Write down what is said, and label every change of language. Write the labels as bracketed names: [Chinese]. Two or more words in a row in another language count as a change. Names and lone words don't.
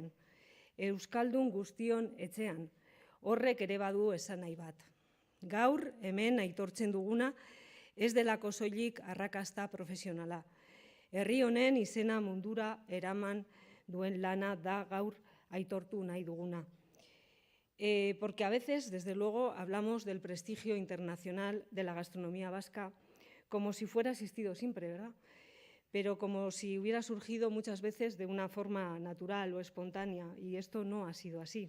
[Basque] Euskaldun guztion etxean, horrek ere badu esan nahi bat. Gaur hemen aitortzen duguna ez delako soilik arrakasta profesionala. Herri honen izena mundura eraman duen lana da gaur aitortu nahi duguna. [Spanish] Porque a veces, desde luego, hablamos del prestigio internacional de la gastronomía vasca como si fuera existido siempre, ¿verdad? Pero como si hubiera surgido muchas veces de una forma natural o espontánea, y esto no ha sido así.